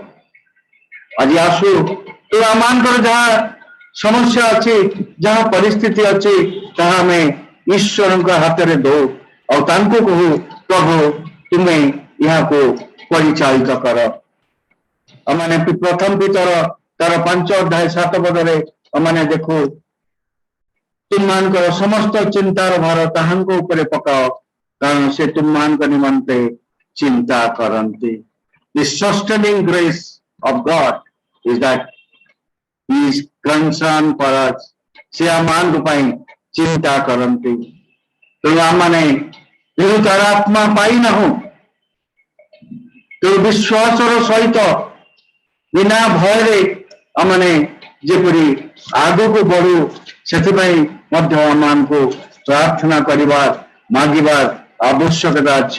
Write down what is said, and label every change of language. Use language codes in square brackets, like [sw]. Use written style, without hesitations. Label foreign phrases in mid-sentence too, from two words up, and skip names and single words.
[or] ଆଜି ଆସୁ ତ ଆମମାନଙ୍କର ଯାହା ସମସ୍ୟା ଅଛି, ଯାହା ପରିସ୍ଥିତି ଅଛି, ତାହା ଆମେ ଈଶ୍ୱରଙ୍କ ହାତରେ ଦଉ ଆଉ ତାଙ୍କୁ କହୁ ପ୍ରଭୁ ତୁମେ ଏହାକୁ ପରିଚାଳିତ କର। ଆମମାନେ ପ୍ରଥମ ପିତର ତାର 5 ଅଧ୍ୟାୟ 7 ପଦରେ ଆମମାନେ ଦେଖୁ ତୁମମାନଙ୍କର ସମସ୍ତ ଚିନ୍ତାର ଭାର ତାହାଙ୍କ ଉପରେ ପକାଅ କାରଣ ସେ ତୁମମାନଙ୍କ ନିମନ୍ତେ ଚିନ୍ତା କରନ୍ତି। [en] The sustaining grace of God is that He is concerned for us. [or] ସେ ଆମମାନଙ୍କ ପାଇଁ ଚିନ୍ତା କରନ୍ତି। ତେଣୁ ଆମମାନେ ଯେହେତୁ ତାର ଆତ୍ମା ପାଇନାହୁଁ, ତେଣୁ ବିଶ୍ୱାସର ସହିତ ବିନା ଭୟରେ ଆମମାନେ ଯେପରି ଆଗକୁ ବଢୁ ସେଥିପାଇଁ ମଧ୍ୟ ଆମମାନଙ୍କୁ ପ୍ରାର୍ଥନା କରିବା ମାଗିବାର ଆବଶ୍ୟକତା ଅଛି।